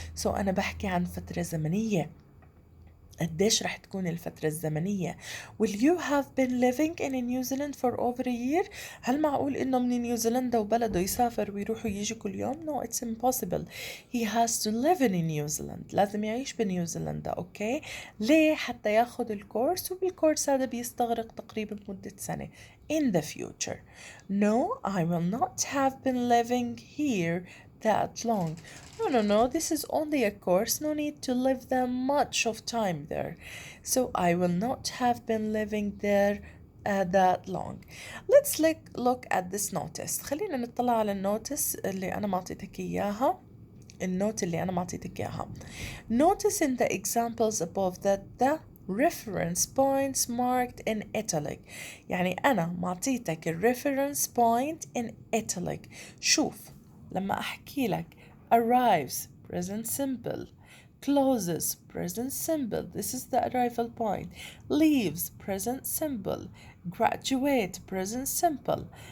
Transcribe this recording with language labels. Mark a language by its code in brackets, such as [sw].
[ar] So أنا بحكي عن فترة زمنية. قديش رح تكون الفترة الزمنية؟ [en] Will you have been living in New Zealand for over a year؟ [ar] هل معقول إنه من نيوزيلندا وبلده يسافر ويروح ويجي كل يوم؟ [en] No, it's impossible. He has to live in New Zealand. [ar] لازم يعيش بنيوزيلندا. أوكي، ليه؟ حتى ياخد الكورس، وبالكورس هذا بيستغرق تقريبا مدة سنة. [en] In the future. No, I will not have been living here that long. No, this is only a course, no need to live that much of time there. So I will not have been living there that long. Let's look at this notice. [ar] خلينا نطلع على النوتس اللي أنا معطيتك إياها. النوت اللي أنا معطيتك إياها. [en] Notice in the examples above that the reference points marked in italic. [ar] يعني أنا معطيتك ال [en] reference point in italic. [ar] شوف لما أحكي لك [en] arrives present simple, closes present simple, this is the arrival point, leaves present simple, graduate present simple.